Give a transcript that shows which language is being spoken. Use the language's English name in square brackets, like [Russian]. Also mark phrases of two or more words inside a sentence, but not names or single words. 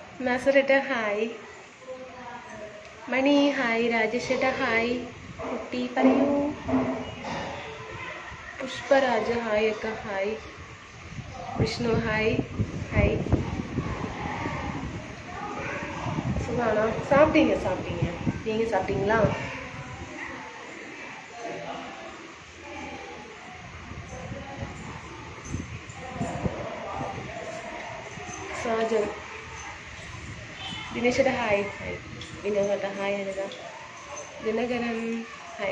[Malayalam] നാസറേട്ട ഹായ്. മണി ഹായ്. രാജേഷേട്ട ഹായ്. കുട്ടി പറയൂ. പുഷ്പരാജ് ഹായ് അക്ക ഹായ്. വിഷ്ണു ഹായ്. ഹായ്. സുഖാണോ? [Tamil] சாப்பிட்டீங்க சாப்பிட்டீங்க. நீங்க சாப்பிட்டீங்களா? [Malayalam] സാജൻ ദിനേശേട്ട ഹായ്. ഹായ്. വിനോദേട്ട ഹായ്. അനിത ദിനകരൻ ഹായ്.